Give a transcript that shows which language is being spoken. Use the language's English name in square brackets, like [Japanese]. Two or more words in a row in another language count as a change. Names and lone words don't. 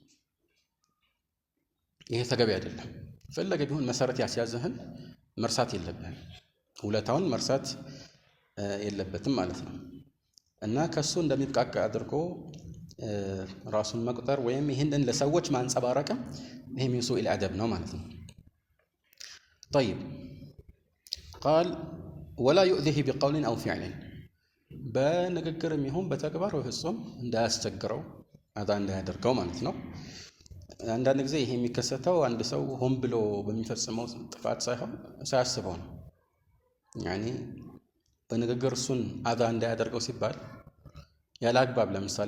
[Amharic] ይሄ ተገቢ አይደለም። ፈለገ ቢሆን መሰረት ያስያዘህን መርሳት የለብህም። ውለታውን መርሳት የለበትም ማለት ነው። እና ከሱ እንደሚብቃቃ አድርጎ ራሱን መቁጠር ወይም ይሄንን ለሰዎች ማንጸባረቅም ይሄ [Arabic] من سوء الادب [Amharic] ነው ማለት ነው። [Arabic] طيب قال ولا يؤذيه بقول او فعل [Amharic] በንግግርም ይሁን በተግባር በፍጹም እንዳያስቸግረው አዛ እንዳያደርገው ማለት ነው። አንዳንድ ጊዜ ይሄ የሚከሰተው አንድ ሰው ሆን ብሎ በሚፈጽመው ጥፋት ሳይሆን ሳያስበው ነው። ያኒ በንግግር እሱን አዛ እንዳያደርገው ሲባል ያለ አግባብ ለምሳሌ